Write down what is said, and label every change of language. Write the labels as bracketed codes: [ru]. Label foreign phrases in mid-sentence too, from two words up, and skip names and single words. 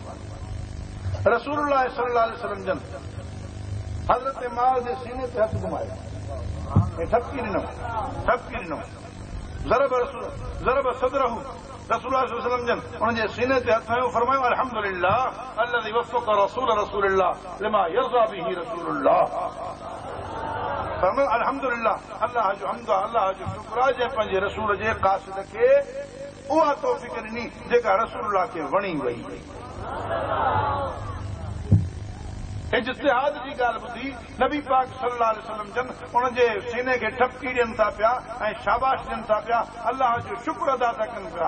[ar] رسول الله صلى الله عليه وسلم [sd] जन हज़रत माज़ जे सीने ते हथ घुमायो ऐं ठपकी ॾिनो [ar] ضرب صدره رسول الله صلى الله عليه وسلم [sd] जन उनजे सीने ते हथ हयो फरमायो [ar] الحمد لله الذي وفق رسول الله لما يرضى به رسول الله [sd] फरमायो अल्हम्दुलिल्लाह अल्लाह जो हम्द अल्लाह जो शुक्र आहे जंहिं पंहिंजे रसूल जे क़ासिद खे उहा तौफ़ीक़ ॾिनी जेका रसूलुल्लाह खे वणी वई। इज्तिहाद जी ॻाल्हि ॿुधी नबी पाक [ar] صلى الله عليه وسلم [sd] जन उनजे सीने खे ठपकी ॾियनि था पिया ऐं शाबाश ॾियनि था पिया अल्लाह जो शुक्र अदा था कनि पिया।